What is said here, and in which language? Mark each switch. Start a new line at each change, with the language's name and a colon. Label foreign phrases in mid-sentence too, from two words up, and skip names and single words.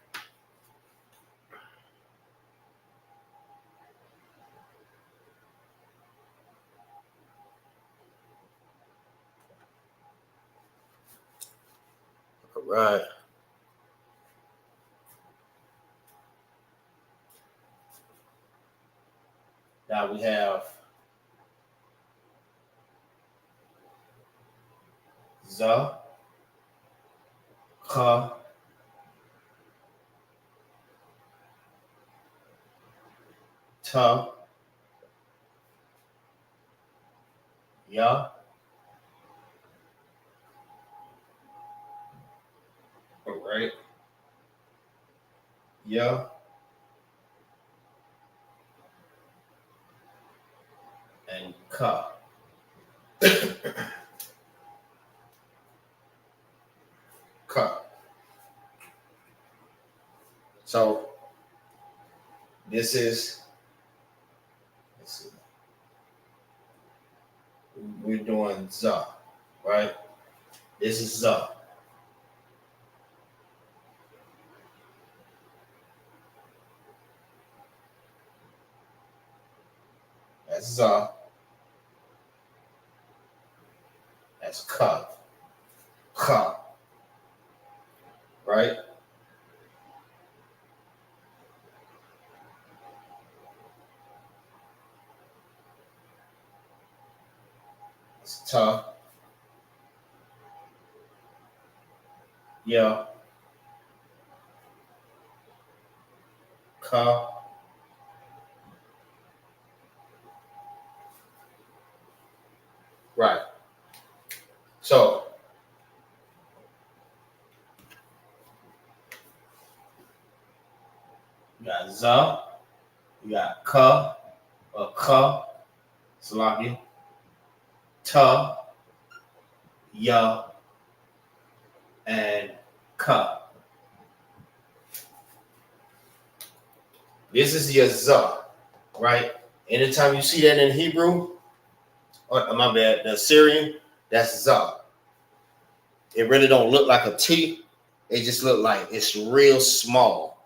English: All right. Now we have za, ka, ta, ya. All right. Ya. And ka. Ka. So this is, let's see, we're doing za, right? This is za. That's za. That's ka. Ka. right? It's tough. Yeah. Ka. Right. So you got za, you got ka, or ka, salaki, ta, ya, and ka. This is your za, right? Anytime you see that in Hebrew, or my bad, the Syrian, that's za. It really don't look like a T. It just look like it's real small.